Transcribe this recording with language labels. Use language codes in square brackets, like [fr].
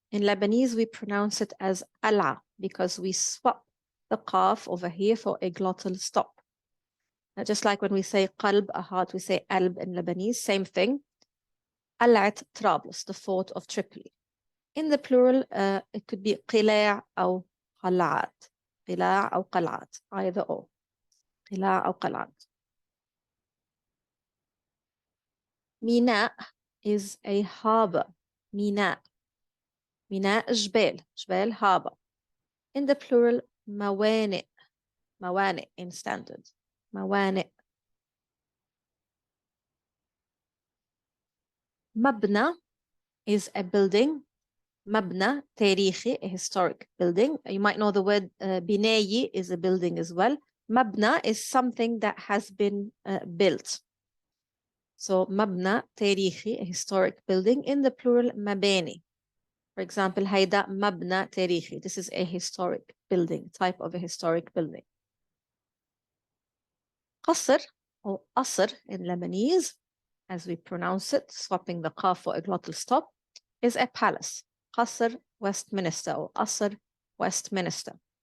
[en] In Lebanese we pronounce it as ala because we swap the qaf over here for a glottal stop. Now, just like when we say qalb, a heart, we say alb in Lebanese, same thing. قلعة طرابلس, the fort of Tripoli. In the plural, it could be [ar] قلاع أو قلعات. قلاع أو قلعات, either or. قلاع أو قلعات. [en] ميناء is a harbour. [ar] ميناء. ميناء جبال. [en] جبال harbour. In the plural, موانئ. موانئ in standard. [ar] موانئ. [en] مبنى is a building. [ar] مبنى تاريخي, [en] a historic building. You might know the word بناية is a building as well. مبنى is something that has been built. So [ar] مبنى تاريخي, [en] a historic building. In the plural, مباني. For example, [ar] هيدا مبنى تاريخي. [en] This is a historic building, type of a historic building. قصر or قصر in Lebanese, as we pronounce it, swapping the qaf for a glottal stop, is a palace. [ar] قصر Westminster or قصر Westminster.